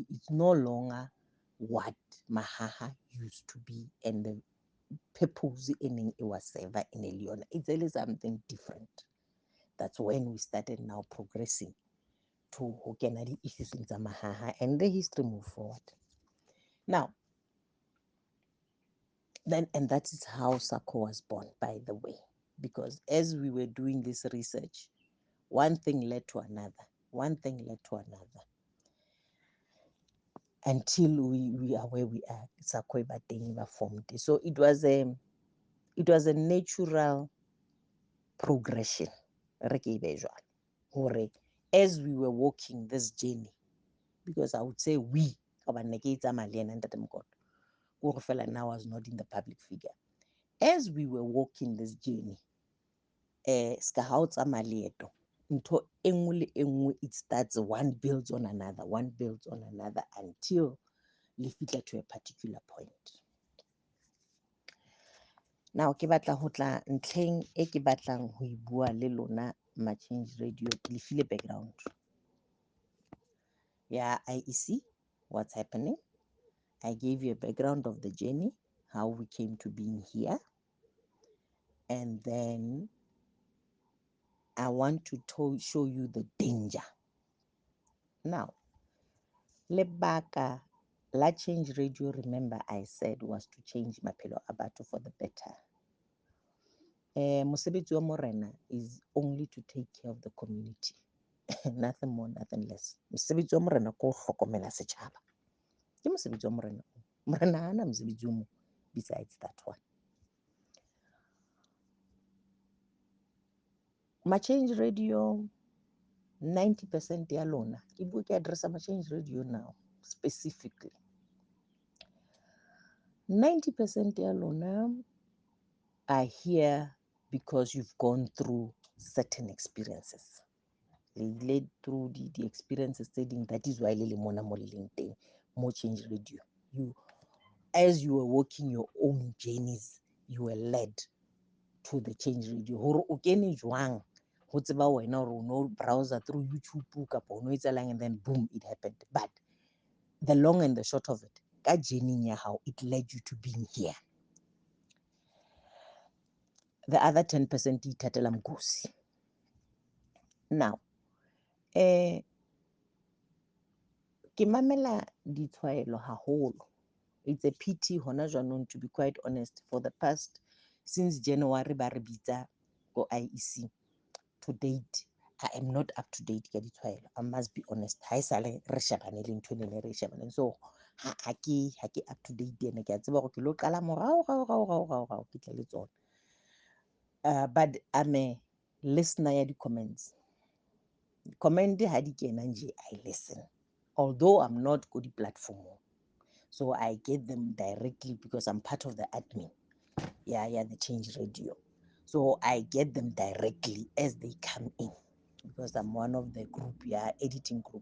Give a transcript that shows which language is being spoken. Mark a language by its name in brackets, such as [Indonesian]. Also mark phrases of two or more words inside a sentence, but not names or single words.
[English] It's no longer what mahaha used to be and the purpose [Southern Sotho] e neng e [English] was server in Eliona. It's really something different. That's when we started now progressing to [Southern Sotho] ho kena di [English] issues [Southern Sotho] tsa mahaha [English] and the history move forward. Now, and that is how SACO was born, by the way, because as we were doing this research, one thing led to another, one thing led to another, until we are where we are. [Southern Sotho] Sakwe Bateng [English] ba formed. So it was a natural progression. As we were walking this journey, because I would say we, now I was not in the public figure. As we were walking this journey, [Southern Sotho] ska ha o tsamaya leeto, ntho e nngwe le e nngwe, [English] it starts, one builds on another, one builds on another, until [Southern Sotho] le fitla [English] to a particular point. [Southern Sotho] Now ke batla ho tla ntlheng e ke batlang ho e bua le lona ma-Change Radio, ke le file background. [English] Yeah, IEC, what's happening. I gave you a background of the journey, how we came to being here. And then I want to show you the danger. Now, [Southern Sotho] lebaka la [English] Change Radio, remember I said, was to change [Southern Sotho] maphelo a batho [English] for the better. [Southern Sotho] Mosebetsi wa morena [English] is only to take care of the community. Nothing more, nothing less. [Southern Sotho] Mosebetsi wa morena ko hlokomela setjhaba. Ke mosebetsi wa morena. Morena hana mosebetsi o mo [English] besides that one. [Southern Sotho] Ma-Change Radio, 90% ya lona, ke bua ke addressa ma-Change Radio now, specifically. [English] 90% [Southern Sotho] ya lona [English] are here because you've gone through certain experiences. They led through the experiences stating that is why [Southern Sotho] le mona mo leng teng mo [English] Change Radio. As you were walking your own journeys, you were led to the Change Radio. [Southern Sotho] Hore o kene jwang, ho tseba wena hore o no [English] browser through [Southern Sotho] YouTube kapa o no etsalang, [English] and then boom, it happened. But the long and the short of it, [Southern Sotho] ka journey ya hao, [English] it led you to being here. The other 10% [Southern Sotho] ithatela mgosi. Now, ke mamela ditshwaelo haholo. [English] It's a pity, [Southern Sotho] hona jwanong, [English] to be quite honest, for the past, since January [Southern Sotho] ba re bitsa go [English] IEC, to date, I am not up to date [Southern Sotho] ka ditshwaelo. [English] I must be honest. [Southern Sotho] Ha esale re shebane le ntho ne re shebane. So ha ke [English] up to date [Southern Sotho] ene ke a tseba hore ke lo qala morao ke tle le tsona. [English] But I'm a listener [Southern Sotho] ya di-comments. Comment ha di kena nje, [English] I listen. Although I'm not [Southern Sotho] go di-platform. [English] So I get them directly because I'm part of the admin. Yeah, the Change Radio. So I get them directly as they come in, because I'm one of the group, editing group.